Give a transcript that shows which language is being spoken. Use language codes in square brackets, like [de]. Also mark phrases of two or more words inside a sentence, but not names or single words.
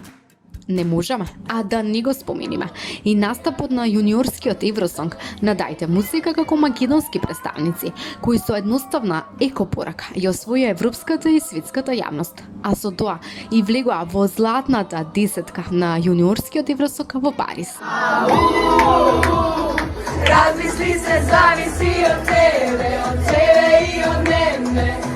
[mk] Не можеме, а да не го спомениме и настапот на јуниорскиот Евросонг на Дајте музика како македонски представници, кои со едноставна екопорака ја освоја европската и светската јавност, а со тоа и влегоа во златната десетка на јуниорскиот Евросонг во Париз. [sr] Razmisli se, zavisi od tebe i od mene.